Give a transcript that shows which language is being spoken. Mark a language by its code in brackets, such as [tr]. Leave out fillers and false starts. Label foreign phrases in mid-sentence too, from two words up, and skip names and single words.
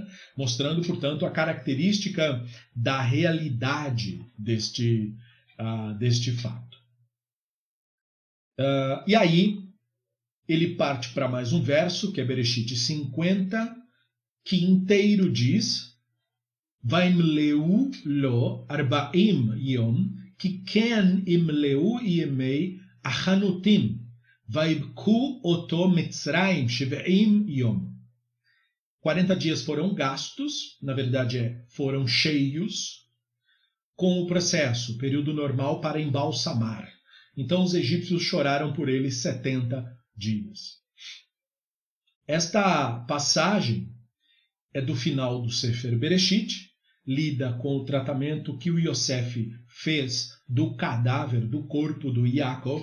[pt] Mostrando, portanto, a característica da realidade deste fato. E aí ele parte para mais um verso, que é Bereshit 50, que inteiro diz: [he] וימלאו לו ארבעים יום, כי כן ימלאו ימי החנטים, ויבכו אתו מצרים שבעים יום. [pt] 40 dias foram gastos, na verdade foram cheios, com o processo, período normal para embalsamar. Então os egípcios choraram por ele 70 dias. Esta passagem é do final do Sefer Bereshit, lida com o tratamento que o Yosef fez do cadáver, do corpo do Yaakov.